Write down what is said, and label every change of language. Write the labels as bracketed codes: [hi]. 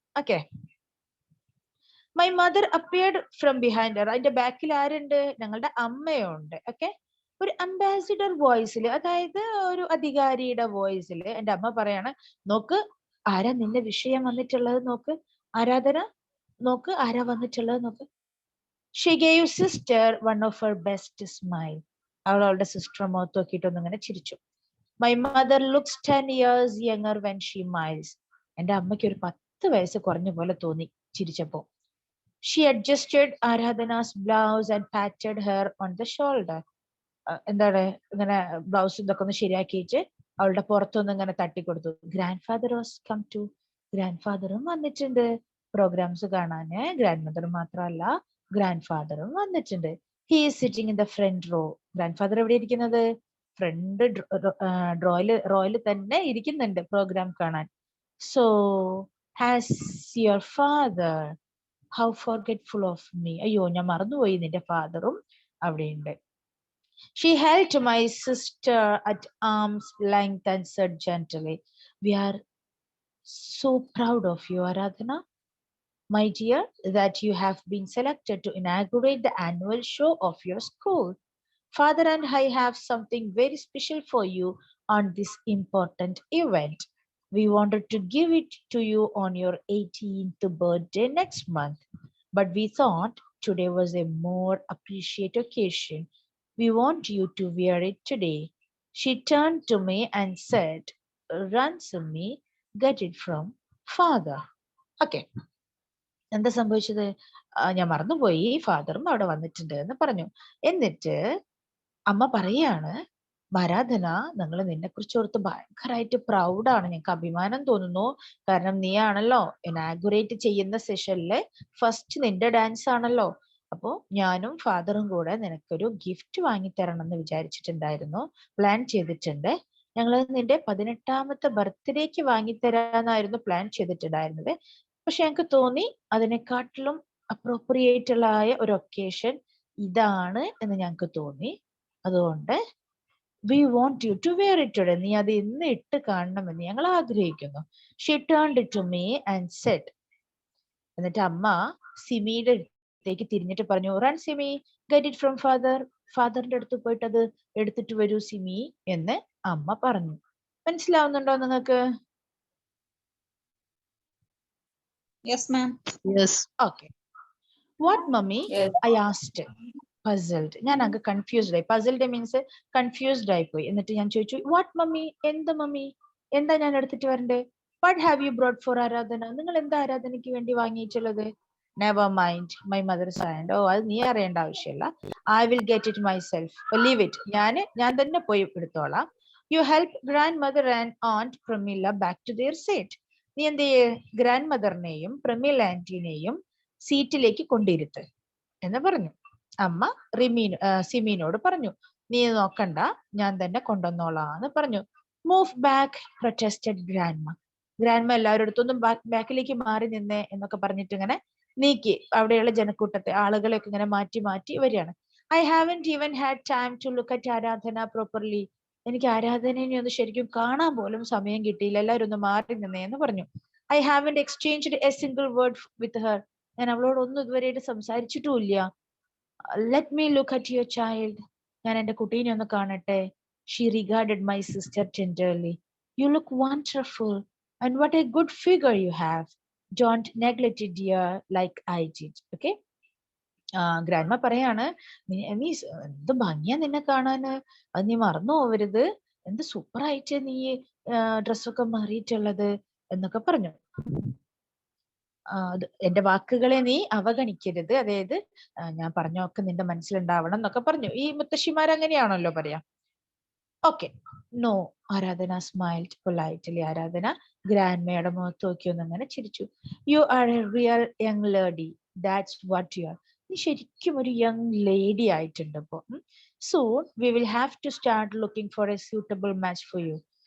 [en] Okay, my mother appeared from behind her. [ml] അതിന്റെ ബാക്കിൽ ആരുണ്ട്? ഞങ്ങളുടെ അമ്മയുണ്ട്. ഓക്കെ, ഒരു അംബാസിഡർ വോയിസിൽ, അതായത് ഒരു അധികാരിയുടെ വോയിസിൽ എന്റെ അമ്മ പറയാണ്, നോക്ക് ആരാ നിന്റെ വിഷയം വന്നിട്ടുള്ളത് നോക്ക്. ആരാധന, നോക്ക് ആരാ വന്നിട്ടുള്ളത് നോക്ക്. [en] She gave sister one of her best smile. [ml] അവൾ അവളുടെ സിസ്റ്റർ മുഖത്ത് നോക്കിയിട്ടൊന്നും ഇങ്ങനെ ചിരിച്ചു. [en] My mother looks 10 years younger when she smiles. [ml] എന്റെ അമ്മയ്ക്ക് ഒരു 10 വയസ്സ് കുറഞ്ഞ പോലെ തോന്നി ചിരിച്ചപ്പോ. [en] She adjusted Aradhana's blouse and patted her on the shoulder. [ml] എന്താണ് ഇങ്ങനെ ബ്ലൗസ് ഇതൊക്കെ ഒന്ന് ശരിയാക്കിയിട്ട് അവളുടെ പുറത്തൊന്ന് ഇങ്ങനെ തട്ടിക്കൊടുത്തു. [en] Grandfather was come to. [ml] Grand ഫാദറും വന്നിട്ടുണ്ട് പ്രോഗ്രാംസ് കാണാന്. ഗ്രാൻഡ് മദർ മാത്രമല്ല, ഗ്രാൻഡ് ഫാദറും വന്നിട്ടുണ്ട്. [en] He is sitting in the front row. [ml] Grand father എവിടെ ഇരിക്കുന്നത്? ഫ്രണ്ട് റോയില് തന്നെ ഇരിക്കുന്നുണ്ട് പ്രോഗ്രാം കാണാൻ. [en] So has your father, how forgetful of me. [ml] അയ്യോ, ഞാൻ മറന്നുപോയി, നിന്റെ ഫാദറും അവിടെയുണ്ട്. [en] She held my sister at arm's length and said gently, "We are so proud of you, Aradhana, my dear, that you have been selected to inaugurate the annual show of your school. Father and I have something very special for you on this important event. We wanted to give it to you on your 18th birthday next month, but we thought today was a more appreciate occasion. We want you to wear it today." She turned to me and said, "Ransome, get it from father." [ml] Okay. എന്താ സംഭവിച്ചത്? ഞാൻ മറന്നുപോയി, ഫാദറും അവിടെ വന്നിട്ടുണ്ട് എന്ന് പറഞ്ഞു. എന്നിട്ട് അമ്മ പറയാണ്, ആരാധന, ഞങ്ങൾ നിന്നെ കുറിച്ച് ഓർത്ത് ഭയങ്കരമായിട്ട് പ്രൗഡാണ്, ഞങ്ങൾക്ക് അഭിമാനം തോന്നുന്നു. കാരണം നീ ആണല്ലോ ഇനാഗുറേറ്റ് ചെയ്യുന്ന സെഷനിലെ ഫസ്റ്റ് നിന്റെ ഡാൻസ് ആണല്ലോ. അപ്പോ ഞാനും ഫാദറും കൂടെ നിനക്കൊരു ഗിഫ്റ്റ് വാങ്ങിത്തരണം എന്ന് വിചാരിച്ചിട്ടുണ്ടായിരുന്നു, പ്ലാൻ ചെയ്തിട്ടുണ്ട്. ഞങ്ങൾ നിന്റെ 18ാമത്തെ ബർത്ത്ഡേക്ക് വാങ്ങിത്തരാന്നായിരുന്നു പ്ലാൻ ചെയ്തിട്ടുണ്ടായിരുന്നത്. പക്ഷെ ഞങ്ങൾക്ക് തോന്നി അതിനെക്കാട്ടിലും അപ്രോപ്രിയേറ്റ് ആയ ഒരു ഒക്കേഷൻ ഇതാണ് എന്ന് ഞങ്ങൾക്ക് തോന്നി. അതുകൊണ്ട് [en] we want you to wear it today. [ml] നീ അത് ഇന്ന് ഇട്ട് കാണണമെന്ന് ഞങ്ങൾ ആഗ്രഹിക്കുന്നു. [en] She turned to me and said. [ml] എന്നിട്ട് അമ്മ സിമിയുടെ അടുത്തേക്ക് തിരിഞ്ഞിട്ട് പറഞ്ഞു, [en] "Run [ml] Simi, [en] get it from father." [ml] ഫാദറിന്റെ അടുത്ത് പോയിട്ട് അത് എടുത്തിട്ട് വരൂ സിമി എന്ന് അമ്മ പറഞ്ഞു. മനസ്സിലാവുന്നുണ്ടോ നിങ്ങൾക്ക്? [en] Yes, ma'am. Yes. Okay. What, mummy? Yes. I asked, puzzled. [ml] ഞാൻ അങ്ങ് കൺഫ്യൂസ്ഡ് ആയി. puzzled മീൻസ് കൺഫ്യൂസ്ഡ് ആയി പോയി. എന്നിട്ട് ഞാൻ ചോദിച്ചു, [en] "What, mummy? [ml] എന്താ മമ്മി? എന്താ ഞാൻ എടുത്തിട്ട് വരണ്ടേ? [en] What have you brought for Aradhana? [ml] നിങ്ങൾ എന്താ ആരാധനയ്ക്ക് വേണ്ടി വാങ്ങിയിട്ടുള്ളത്?" [en] "Never mind, my mother said." [ml] "ഓ, അത് നീ അറിയേണ്ട ആവശ്യമില്ല. [en] I will get it myself. Leave it. [ml] ഞാൻ തന്നെ പോയി എടുത്തോളാം. [en] You help grandmother and aunt Pramila back to their seat." [ml] നീ എന്ത് ചെയ്യേ, ഗ്രാൻഡ് മദറിനെയും പ്രമീല ആന്റിനെയും സീറ്റിലേക്ക് കൊണ്ടിരുത്ത് എന്ന് പറഞ്ഞു. അമ്മ സിമീനോട് പറഞ്ഞു, "നീ നോക്കണ്ട, ഞാൻ തന്നെ കൊണ്ടുവന്നോളാന്ന് പറഞ്ഞു." [en] "Move back," protested grandma. [ml] Grandma എല്ലാവരുടെ അടുത്തൊന്നും ബാക്കിലേക്ക് മാറി നിന്നേ എന്നൊക്കെ പറഞ്ഞിട്ട് ഇങ്ങനെ നീക്കി അവിടെയുള്ള ജനക്കൂട്ടത്തെ ആളുകളെയൊക്കെ ഇങ്ങനെ മാറ്റി മാറ്റി വരികയാണ്. [en] "I haven't even had time to look at Aradhana properly." [ml] എനിക്ക് ആരാധനയെ ഒന്ന് ശരിക്കും കാണാൻ പോലും സമയം കിട്ടിയില്ല, എല്ലാവരും ഒന്ന് മാറി നിന്നേ എന്ന് പറഞ്ഞു. [en] "I haven't exchanged a single word with her." [ml] ഞാൻ അവളോട് ഒന്നും ഇതുവരെയായിട്ട് സംസാരിച്ചിട്ടുമില്ല. [en] "Let me look at your child." [ml] ഞാൻ എന്റെ കുട്ടീനെ ഒന്ന് കാണട്ടെ. [en] She regarded my sister tenderly. "You look wonderful, and what a good figure you have. Don't neglect it, dear, like I did." Okay. [ml] Grandma പറയാണ്, നീ എന്ത് ഭംഗിയാ നിന്നെ കാണാന്, അത് നീ മറന്നു പോവരുത്, എന്ത് സൂപ്പർ ആയിട്ട് നീ ഡ്രസ്സൊക്കെ മാറിയിട്ടുള്ളത് എന്നൊക്കെ പറഞ്ഞു. എന്റെ വാക്കുകളെ നീ അവഗണിക്കരുത്, അതായത് ഞാൻ പറഞ്ഞൊക്കെ നിന്റെ മനസ്സിലുണ്ടാവണം എന്നൊക്കെ പറഞ്ഞു. ഈ മുത്തശ്ശിമാർ അങ്ങനെയാണല്ലോ പറയാ. ഓക്കെ. [en] "No," [ml] ആരാധന [en] Smiled politely. [ml] ആരാധന ഗ്രാൻഡ്മയുടെ മുഖത്ത് നോക്കി ഒന്ന് അങ്ങനെ ചിരിച്ചു. [en] "You are a real young lady. That's what you are." [ml] നീ ശരിക്കും ഒരു യങ് ലേഡി ആയിട്ടുണ്ട് ഇപ്പൊ. [en] "Soon we will have to start looking for a suitable match for you."